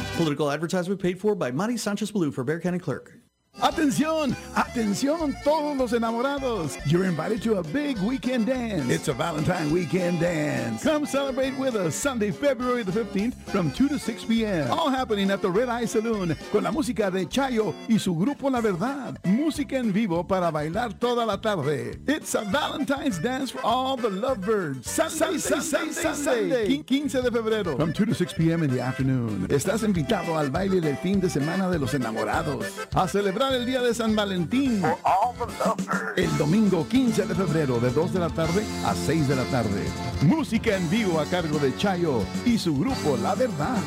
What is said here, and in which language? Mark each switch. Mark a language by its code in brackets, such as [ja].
[en] Political advertisement paid for by Mari Sanchez-Ballou for Bexar County clerk. [es] Atención, atención, todos los enamorados. [en] You're invited to a big weekend dance. It's a Valentine weekend dance. Come celebrate with us Sunday, February the 15th from 2 to 6 p.m. All happening at the Red Eye Saloon [es] con la música de Chayo y su grupo La Verdad. Música en vivo para bailar toda la tarde. [en] It's a Valentine's dance for all the lovebirds. Sunday, [es] 15 de febrero [en] from 2 to 6 p.m. in the afternoon. [es] Estás invitado al baile del fin de semana de los enamorados. A celebrar el día de San Valentín. El domingo 15 de febrero de 2 de la tarde a 6 de la tarde. Música en vivo a cargo de Chayo y su grupo La Verdad.